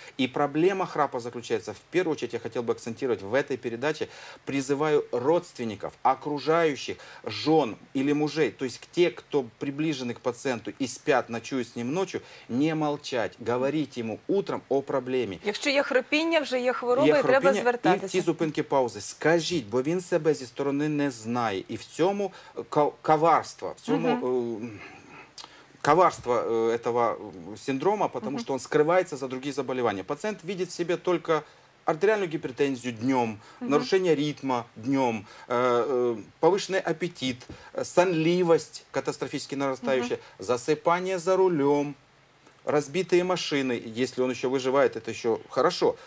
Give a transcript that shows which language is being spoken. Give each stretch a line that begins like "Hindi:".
Russian: И проблема храпа заключается, в первую очередь, я хотел бы акцентировать в этой передаче, призываю родственников, окружающих, жен или мужей, то есть те, кто приближены к пациенту и спят, ночуют с ним ночью, не молчать, говорить ему утром о
Ukrainian: проблемі. Якщо є хропіння, вже є хвороба, і треба звертатися. І ті зупинки паузи. Скажіть, бо він себе зі сторони не знає. І в цьому коварство,
Russian: в цьому коварство этого синдрома, потому что он скрывается за другие заболевания. Пациент видит в себе только артериальную гипертензию днем, нарушение ритма днем, повышенный аппетит, сонливость катастрофически нарастающая, засыпание за рулем, разбитые машины, если он еще выживает, это еще хорошо.